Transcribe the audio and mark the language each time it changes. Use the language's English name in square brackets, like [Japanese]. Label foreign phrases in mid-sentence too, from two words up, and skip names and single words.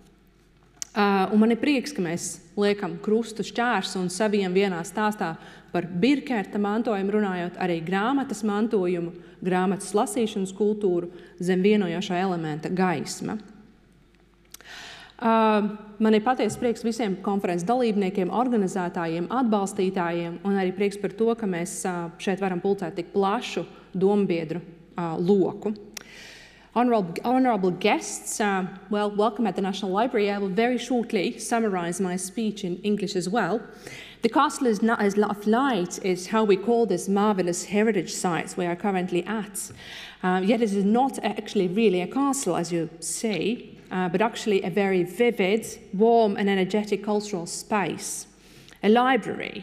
[Latvian] Un man ir prieks, ka mēs liekam krustu šķērs un saviem vienā stāstā par Birkerta mantojumu runājot arī grāmatas mantojumu, grāmatas lasīšanas kultūru zem vienojošā elementa gaisma. Man ir patiesi prieks visiem konferences dalībniekiem, organizētājiem, atbalstītājiem un arī prieks par to, ka mēs šeit varam pulcēt tik plašu dombiedru loku. [English] Honorable guests, welcome at the National Library. I will very shortly summarize my speech in English as well. The Castle of Light is how we call this marvelous heritage site we are currently at. Yet it is not actually really a castle, as you say, but actually a very vivid, warm and energetic cultural space, a library.